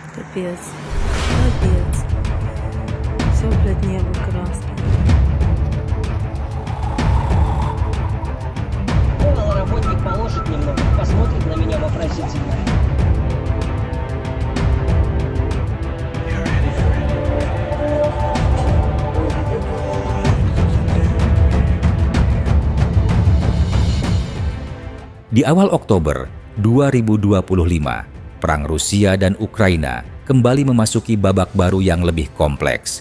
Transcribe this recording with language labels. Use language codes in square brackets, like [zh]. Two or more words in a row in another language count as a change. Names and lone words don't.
[ru] Капец. Капец. Все, блядь, небо красное. Работник положит немного, посмотрит на меня вопросительно. [id] Di awal Oktober 2025, perang Rusia dan Ukraina kembali memasuki babak baru yang lebih kompleks.